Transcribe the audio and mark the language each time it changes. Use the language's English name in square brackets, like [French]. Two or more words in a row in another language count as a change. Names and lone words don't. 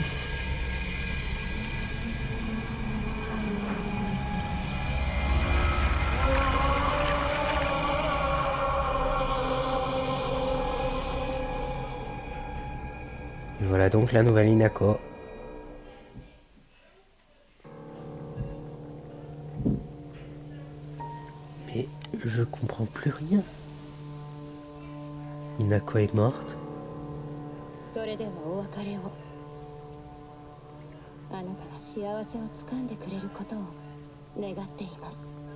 [French] Et voilà donc la nouvelle Inako. Mais je comprends plus rien. Inako est morte. [Japanese] それではお別れを。あなたが幸せをつかんでくれることを願っています。